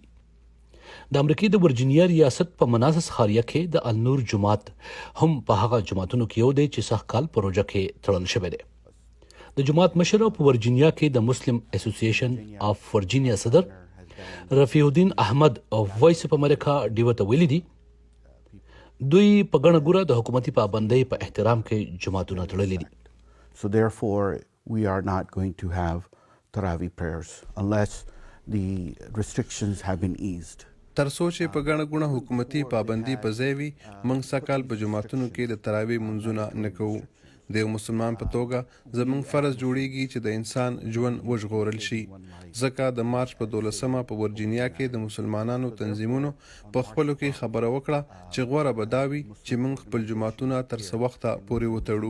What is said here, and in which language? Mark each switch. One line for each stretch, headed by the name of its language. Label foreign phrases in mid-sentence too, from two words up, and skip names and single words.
Pashto: د امریکای د ورجینیا ریاست په مناسس خاریه کې د النور جماعت هم په هغه جماعتونو کې یو دی چې سږکال په روژه کې تړل شوی دی. د جماعت مشر په ورجینیا کې د مسلم اسوسییشن اف ورجینیا صدر رفیع الدین احمد او وایس اف امریکا ډیو ته ویلي دي دوی په ګڼه ګوره د حکومتي پابندۍ په احترام کې جماعتونه تړلي دي.
English: So therefore we are not going to have Tarawih prayers unless the restrictions have been eased.
Pashto: تر څو چې په ګڼه ګوڼه حکومتي پابندي په ځای وي موږ سږکال په جوماتونو کې د تراویح منځونه نه کوو. د یو مسلمان په توګه زموږ فرض جوړیږي چې د انسان ژوند وژغورل شي. ځکه د مارچ په 12مه په ورجینیا کې د مسلمانانو تنظیمونو په خپلو کې خبره وکړه چې غوره به دا وي چې موږ خپل جوماتونه تر څه وخته پورې وتړو.